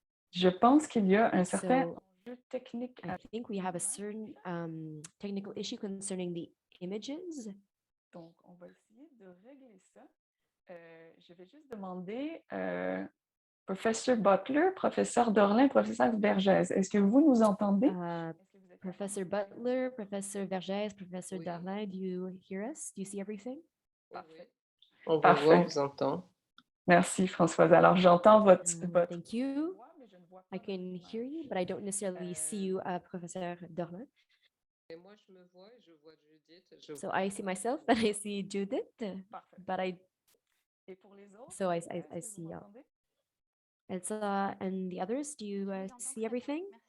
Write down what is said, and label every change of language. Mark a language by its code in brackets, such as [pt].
[fr] Je pense qu'il y a un certain enjeu technique. [en] I think we have a certain technical issue concerning the images. [fr] Donc, on va essayer de régler ça. Je vais juste demander Professor Butler, Professeur Dorlin, Professeur Vergès. Est-ce que vous nous entendez? [en] Professor Butler, Professor Vergès, Professor Dorlin, do you hear us? Do you see everything? [fr] Parfait. On vous voit, on vous entend. Merci, Françoise. Alors, j'entends votre... [en] Thank you. I can hear you, but I don't necessarily see you, Professor Dorlin. [fr] Et moi, je me vois, je vois Judith. [en] So I see myself, and I see Judith, but I see Elsa and the others. Do you see everything?